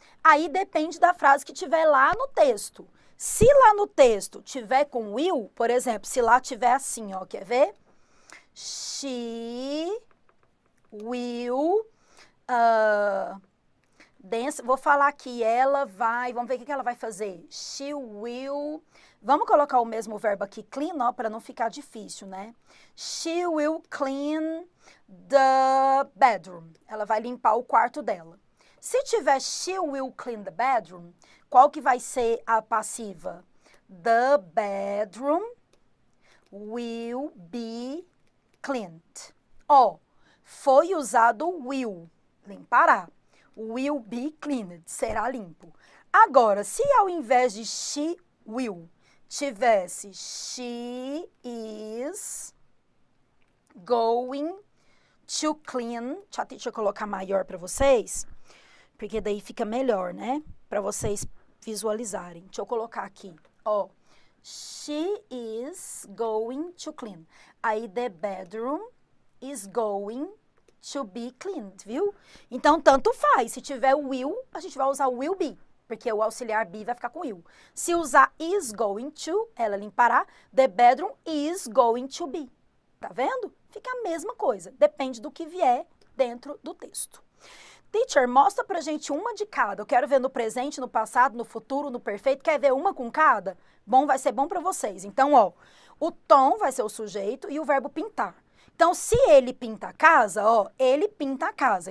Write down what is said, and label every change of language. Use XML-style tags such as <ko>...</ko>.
<pt>Aí depende da frase que tiver lá no texto. Se lá no texto tiver com will, por exemplo, se lá tiver assim, ó, quer ver?</pt> <en>She will dance.</en> <pt>Vou falar que ela vai, vamos ver o que ela vai fazer. She will, vamos colocar o mesmo verbo aqui, clean, ó, para não ficar difícil, né?</pt> <en>She will clean the bedroom.</en> <pt>Ela vai limpar o quarto dela. Se tiver</pt> <en>she will clean the bedroom,</en> <pt>qual que vai ser a passiva?</pt> <en>The bedroom will be cleaned.</en> <pt>Ó, foi usado will, limpará.</pt> <en>Will be cleaned,</en> <pt>será limpo. Agora, se ao invés de she will, tivesse</pt> <en>she is going to clean,</en> <pt>deixa eu colocar maior para vocês, porque daí fica melhor, né? Para vocês visualizarem. Deixa eu colocar aqui, ó.</pt> <en>She is going to clean. Aí, the bedroom is going to be cleaned, viu?</en> <pt>Então, tanto faz. Se tiver will, a gente vai usar will be, porque o auxiliar be vai ficar com will. Se usar is going to, ela limpará.</pt> <en>The bedroom is going to be.</en> <pt>Tá vendo? Fica a mesma coisa. Depende do que vier dentro do texto. Teacher, mostra pra gente uma de cada. Eu quero ver no presente, no passado, no futuro, no perfeito. Quer ver uma com cada? Bom, vai ser bom pra vocês. Então, ó, o Tom vai ser o sujeito e o verbo pintar. Então, se ele pinta a casa, ó, ele pinta a casa.</pt>